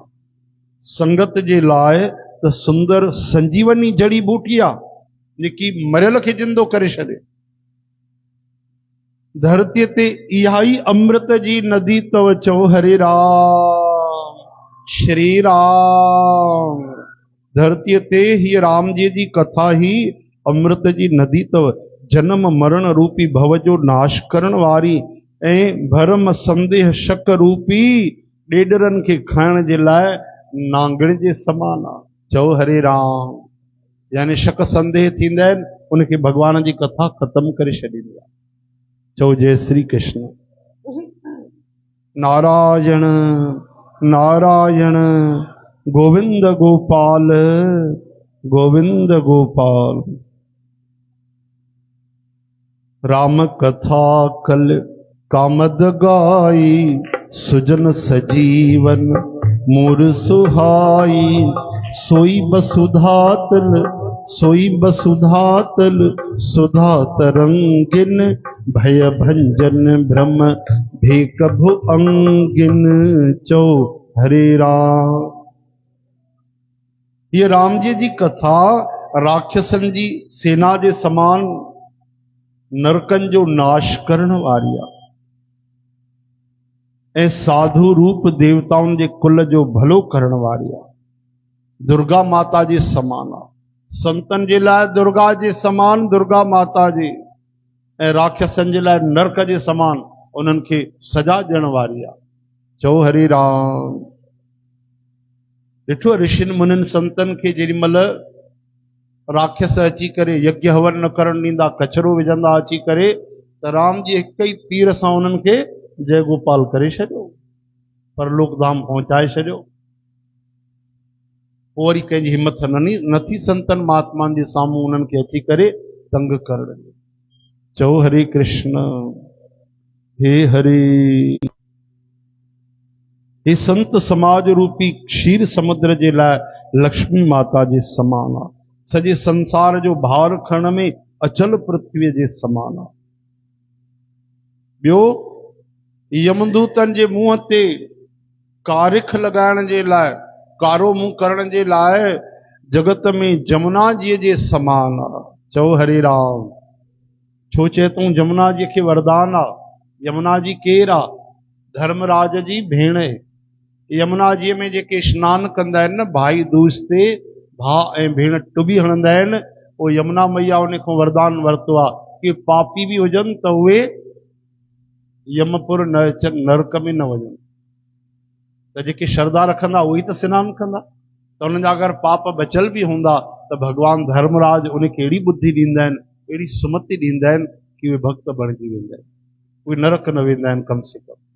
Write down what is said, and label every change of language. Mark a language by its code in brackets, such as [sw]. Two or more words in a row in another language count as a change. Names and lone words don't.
[sd] संगत जे लाइ त सुंदर संजीवनी जड़ी बूटी आ जेकी मरियल खे जिंदो करे छॾे। धरतीअ ते इहा ई अमृत जी नदी तव। चओ हरे राम श्री राम। धरतीअ ते हीअ राम जी कथा ही अमृत जी नदी तव। जन्म मरण रूपी भव जो नाश करण वारी ऐं भरम संदेह शक रूपी ॾेडरनि खे खाइण जे लाइ नांगण जे समान आ। चओ हरे राम। यानी शक संदेह थींदा आहिनि उनखे भगवान जी कथा ख़त्म करे छॾींदी आहे। चओ जय श्री कृष्ण। नारायण नारायण गोविंद गोपाल गोविंद गोपाल। [awa] राम कथा कल कामद गाई सुजन सजीवन मोर सुहाई। सोई बसुधातल सुधा तरंगिन भय भंजन भ्रम भेक भु अंगिन। [sd] चो हरे राम। ये राम जी कथा राक्षसन जी सेना जे समान नरकन जो नाश करण वारी आ ऐं साधु रूप देवताउनि जे कुल जो भलो करण वारी आ। दुर्गा माता जे समान आ। संतन जे लाइ दुर्गा जे समान दुर्गा माता जी ऐं राक्षसन जे लाइ नरक जे समान उन्हनि खे सजा ॾियण वारी आ। चओ हरे राम। ॾिठो ऋषिन मुनिन संतन खे जेॾी महिल राक्षस अची करे यज्ञ हवन न करण ॾींदा, कचरो विझंदा अची करे, त राम जी हिक ई तीर सां उन्हनि खे जय गोपाल करे छॾियो, परलोक धाम पहुचाए छॾियो। पोइ वरी कंहिंजी हिमत नथी संतन महात्माउनि जे साम्हूं उन्हनि खे अची करे तंग करण। चओ हरे कृष्ण। हे हरे। हे संत समाज रूपी क्षीर समुद्र जे लाइ लक्ष्मी माता जे समान आ। सॼे संसार जो भार खणण में अचल पृथ्वीअ जे समान आ। ॿियो यमदूतनि जे मुंहं ते कारिख लॻाइण जे लाइ, कारो मुंहुं करण जे लाइ जगत में जमुना जी जे समान आ। चओ हरे राम। छो चए तूं जमुना जी खे वरदान आ। यमुना जी केरु आ? धर्मराज जी भेण। यमुना जी में जेके स्नान कंदा आहिनि न भाई दूज ते, भाउ ऐं भेण टुॿी हणंदा आहिनि, पोइ यमुना मैया उन खां वरदान वरितो आहे कि पापी बि हुजनि त उहे यमपुर न अचनि, नरक में न वञनि। त जेके श्रद्धा रखंदा उहे त सनानु कंदा, त उन्हनि जा अगरि पाप बचियल बि हूंदा त भॻवान धर्मराज उनखे अहिड़ी बुद्धि ॾींदा आहिनि, अहिड़ी सुमति ॾींदा आहिनि कि उहे भक्त बणिजी वेंदा आहिनि, उहे नरक न वेंदा आहिनि कम से कम।